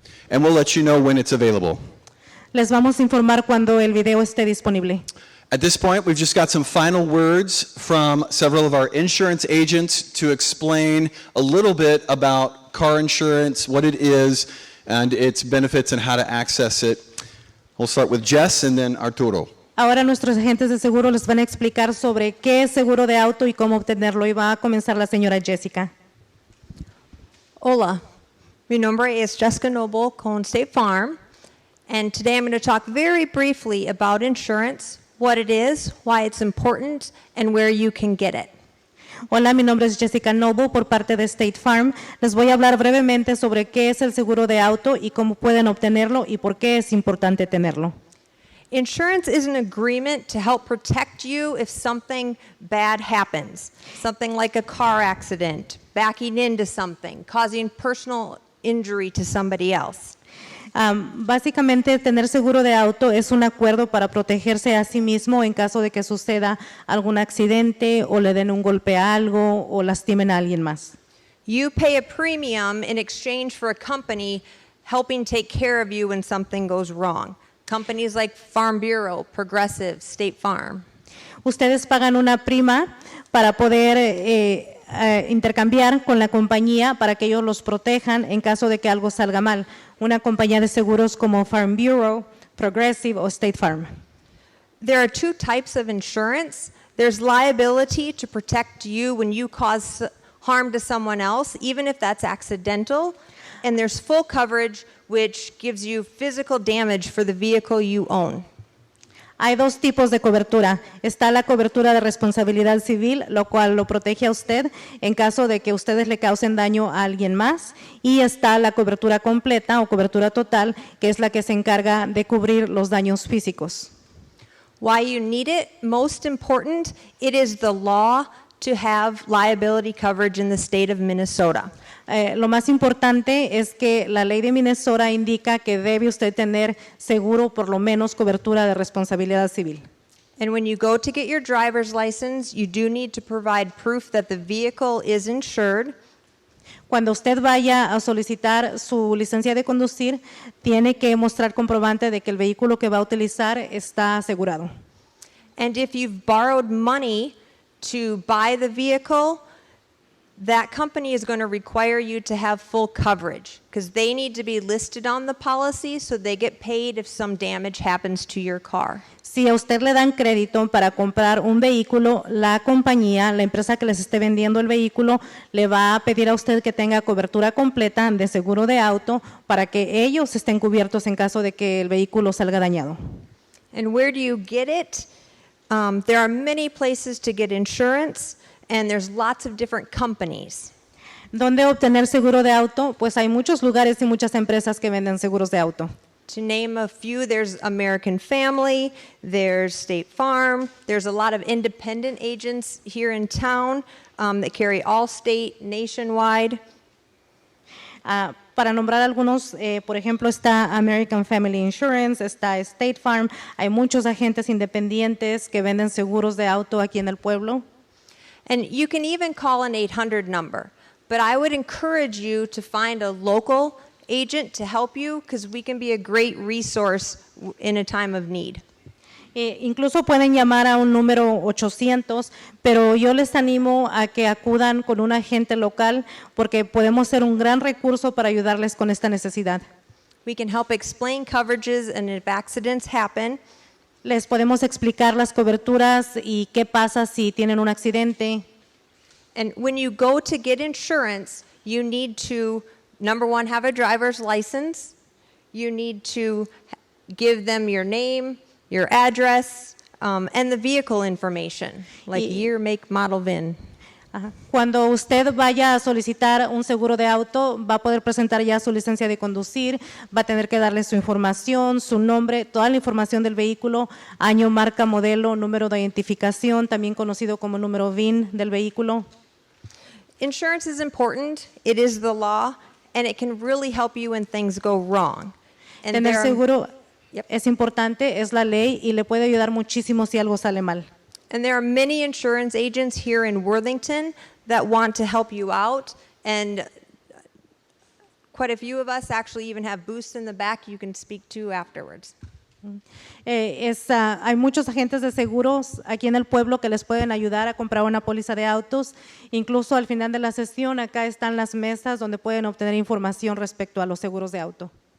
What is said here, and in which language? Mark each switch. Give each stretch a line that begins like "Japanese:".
English: And we'll let you know when it's available.
Spanish: Les vamos a informar cuando el video esté disponible.
English: At this point, we've just got some final words from several of our insurance agents to explain a little bit about car insurance, what it is, and its benefits and how to access it. We'll start with Jess and then Arturo.
Spanish: Ahora nuestros agentes de seguro les van a explicar sobre qué es seguro de auto y cómo obtenerlo. Y va a comenzar la señora Jessica. Hola, mi nombre es Jessica Noble con State Farm,
English: and today I'm going to talk very briefly about insurance, what it is, why it's important, and where you can get it.
Spanish: Hola, mi nombre es Jessica Noble por parte de State Farm. Les voy a hablar brevemente sobre qué es el seguro de auto y cómo pueden obtenerlo y por qué es importante tenerlo.
English: Insurance is an agreement to help protect you if something bad happens, something like a car accident, backing into something, causing personal injury to somebody else.
Spanish: Básicamente, tener seguro de auto es un acuerdo para protegerse a sí mismo en caso de que suceda algún accidente o le den un golpe a algo o lastimen a alguien más.
English: You pay a premium in exchange for a company helping take care of you when something goes wrong. Companies like Farm Bureau, Progressive, State Farm.
Spanish: Ustedes pagan una prima para poder intercambiar con la compañía para que ellos los protejan en caso de que algo salga mal. Una compañía de seguros como Farm Bureau, Progressive o State Farm.
English: There are two types of insurance. There's liability to protect you when you cause harm to someone else, even if that's accidental. And there's full coverage, which gives you physical damage for the vehicle you own.
Spanish: Hay dos tipos de cobertura. Está la cobertura de responsabilidad civil, lo cual lo protege a usted en caso de que ustedes le causen daño a alguien más. Y está la cobertura completa o cobertura total, que es la que se encarga de cubrir los daños físicos.
English: Why you need it? Most important, it is the law to have liability coverage in the state of Minnesota.
Spanish: Lo más importante es que la ley de Minnesota indica que debe usted tener seguro, por lo menos cobertura de responsabilidad civil.
English: And when you go to get your driver's license, you do need to provide proof that the vehicle is insured.
Spanish: Cuando usted vaya a solicitar su licencia de conducir, tiene que mostrar comprobante de que el vehículo que va a utilizar está asegurado.
English: And if you've borrowed money to buy the vehicle, that company is going to require you to have full coverage because they need to be listed on the policy so they get paid if some damage happens to your car.
Spanish: Si a usted le dan crédito para comprar un vehículo, la compañía, la empresa que les esté vendiendo el vehículo, le va a pedir a usted que tenga cobertura completa de seguro de auto para que ellos estén cubiertos en caso de que el vehículo salga dañado.
English: And where do you get it? There are many places to get insurance. And there's lots of different companies.
Spanish: ¿Dónde obtener seguro de auto? Pues hay muchos lugares y muchas empresas que venden seguros de auto.
English: To name a few, there's American Family, there's State Farm, there's a lot of independent agents here in town that carry Allstate nationwide.
Spanish: Para nombrar algunos, por ejemplo, está American Family Insurance, está State Farm. Hay muchos agentes independientes que venden seguros de auto aquí en el pueblo.
English: And you can even call an 800 number, but I would encourage you to find a local agent to help you because we can be a great resource in a time of need.
Spanish: Incluso pueden llamar a un número 800, pero yo les animo a que acudan con un agente local porque podemos ser un gran recurso para ayudarles con esta necesidad.
English: We can help explain coverages and if accidents happen.
Spanish: Les podemos explicar las coberturas y qué pasa si tienen un accidente.
English: And when you go to get insurance, you need to, number one, have a driver's license. You need to give them your name, your address, and the vehicle information, like
Spanish: Y-
English: year, make, model, VIN. Ajá.
Spanish: Cuando usted vaya a solicitar un seguro de auto, va a poder presentar ya su licencia de conducir, va a tener que darle su información, su nombre, toda la información del vehículo, año, marca, modelo, número de identificación, también conocido como número VIN del vehículo.
English: Insurance is important. It is the law, and it can really help you when things go wrong. And
Spanish: Tener
English: there are-
Spanish: seguro
English: Yep.
Spanish: es importante, es la ley y le puede ayudar muchísimo si algo sale mal.
English: And there are many insurance agents here in Worthington that want to help you out. And quite a few of us actually even have booths in the back you can speak to afterwards.
Spanish: Hay muchos agentes de seguros aquí en el pueblo que les pueden ayudar a comprar una póliza de autos. Incluso al final de la sesión, acá están las mesas donde pueden obtener información respecto a los seguros de auto.